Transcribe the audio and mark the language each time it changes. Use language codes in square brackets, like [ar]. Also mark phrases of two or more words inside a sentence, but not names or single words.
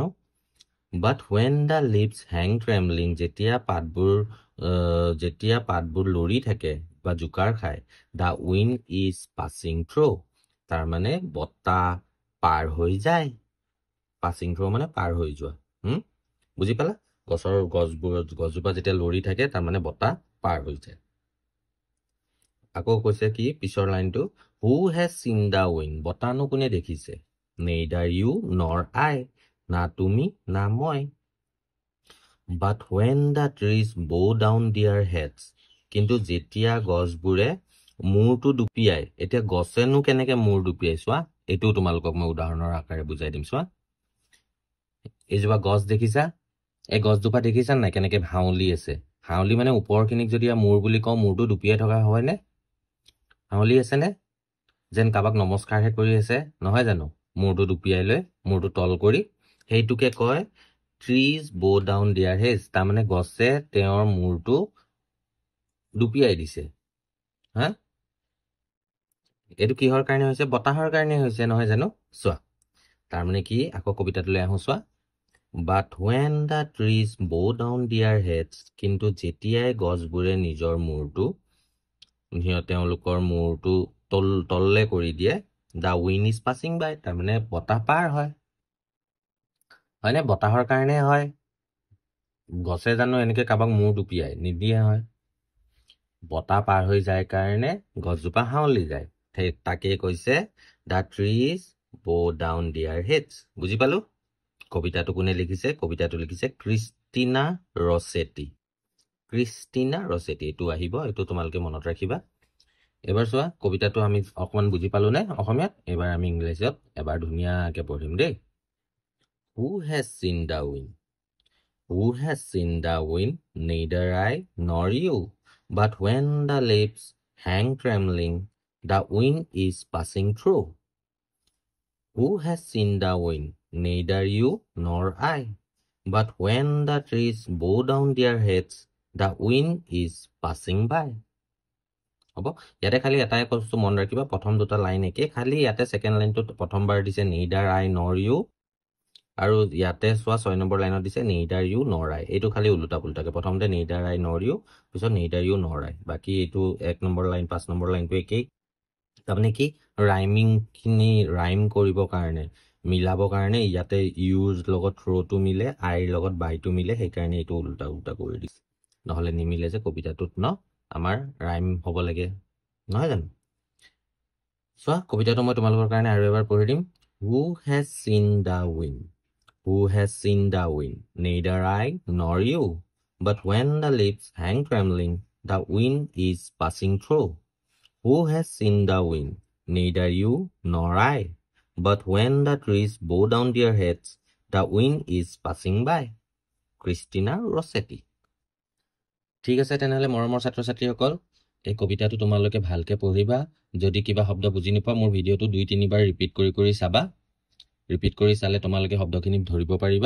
[en] But when the leaves hang trembling, [as] যেতিয়া পাতবোৰ লৰি থাকে বা জোকাৰ খায়, [en] the wind is passing through, [as] তাৰমানে বতাহ পাৰ হৈ যায়। [en] passing through [as] মানে পাৰ হৈ যোৱা। বুজি পালা? গছজোপা যেতিয়া লৰি থাকে তাৰমানে বতাহ পাৰ হৈ যায়। আকৌ কৈছে কি পিছৰ লাইনটো? [en] Who has seen the wind, [as] বতাহনো কোনে দেখিছে? [en] neither you nor I, [as] না তুমি না মই। [en] But when the trees bow down their heads, [as] কিন্তু যেতিয়া গছবোৰে মূৰটো দুপিয়াই, এতিয়া গছেনো কেনেকে মূৰ দুপিয়াই চোৱা, এইটোও তোমালোকক মই উদাহৰণৰ আকাৰে বুজাই দিম। চোৱা এইজোপা গছ দেখিছা? এই গছজোপা দেখিছা নাই কেনেকে হাউলি আছে? হাউলি মানে ওপৰখিনিক যদি মূৰ বুলি কওঁ, মূৰটো দুপিয়াই থকা হয়নে? হাউলি আছে নে? যেন কাৰোবাক নমস্কাৰহে কৰি আছে, নহয় জানো? মূৰটো দুপিয়াই লৈ মূৰটো তল কৰি, সেইটোকে কয় [en] trees bow down their heads, [as] তাৰমানে গছে তেওঁৰ মূৰটো দুপিয়াই দিছে। এইটো কিহৰ কাৰণে হৈছে? বতাহৰ কাৰণে হৈছে, নহয় জানো? চোৱা তাৰমানে কি? আকৌ কবিতাটোলৈ আহো চোৱা। [en] But when the trees bow down their heads, [as] কিন্তু যেতিয়াই গছবোৰে নিজৰ মূৰটো তেওঁলোকৰ মূৰটো তললে কৰি দিয়ে, [en] the wind is passing by, [as] তাৰমানে বতাহ পাৰ হয়। হয়নে? বতাহৰ কাৰণে হয়। গছে জানো এনেকে কাৰোবাক মূৰ দুপিয়াই নিদিয়ে হয়। বতাহ পাৰ হৈ যায় কাৰণে গছজোপা হাউলি যায়। তাকে কৈছে [en] the trees bow down their heads। [as] বুজি পালো? কবিতাটো কোনে লিখিছে? কবিতাটো লিখিছে ক্ৰিষ্টিনা ৰছেটি। ক্ৰিষ্টিনা ৰছেটি, এইটো আহিব, এইটো তোমালোকে মনত ৰাখিবা। এবাৰ চোৱা কবিতাটো আমি অকমান বুজি পালো নে অসমীয়াত? এবাৰ আমি ইংৰাজীত এবাৰ ধুনীয়াকে পঢ়িম দেই। [en] Who has seen the wind, who has seen the wind, neither I nor you, but when the leaves hang trembling, the wind is passing through. Who has seen the wind? Neither you nor I, but when the trees bow down their heads, the wind is passing by. [as] হ'ব? ইয়াতে খালি এটাই বস্তু মন ৰাখিবা, প্ৰথম দুটা লাইন একে, খালি ইয়াতে ছেকেণ্ড লাইনটোত প্ৰথমবাৰ দিছে [en] neither I nor you, [as] আৰু ইয়াতে চোৱা 6 নম্বৰ লাইনত দিছে [en] neither you nor I। [as] এইটো খালি উল্টা পুল্টাকে, প্ৰথমতে [en] neither I nor you, [as] পিছত [en] neither you nor I। [as] বাকী এইটো 1 নম্বৰ লাইন 5 নম্বৰ লাইনটো একেই। তাৰমানে কি? ৰাইমিংখিনি ৰাইম কৰিবৰ কাৰণে, মিলাবৰ কাৰণে ইয়াতে ইউৰ লগত থ্ৰ'টো মিলে, আইৰ লগত বাইটো মিলে, সেইকাৰণে এইটো উল্টা উল্টা কৰি দিছে। নহ'লে নিমিলে যে কবিতাটোত ন, আমাৰ ৰাইম হ'ব লাগে, নহয় জানো? চোৱা কবিতাটো মই তোমালোকৰ কাৰণে আৰু এবাৰ পঢ়ি দিম। [en] Who has seen the wind, who has seen the wind? Neither I nor you, but when the leaves hang trembling, the wind is passing through. Who has seen the wind? Neither you nor I, but when the trees bow down their heads, the wind is passing by, ক্ৰিষ্টিনা ৰছেটি। [as] ঠিক আছে, তেনেহ'লে মৰমৰ ছাত্ৰ ছাত্ৰীসকল, এই কবিতাটো তোমালোকে ভালকৈ পঢ়িবা। যদি কিবা শব্দ বুজি নোপোৱা মোৰ ভিডিঅ'টো 2-3 বাৰ ৰিপিট কৰি চাবা। ৰিপিট কৰি চালে তোমালোকে শব্দখিনি ধৰিব পাৰিবা।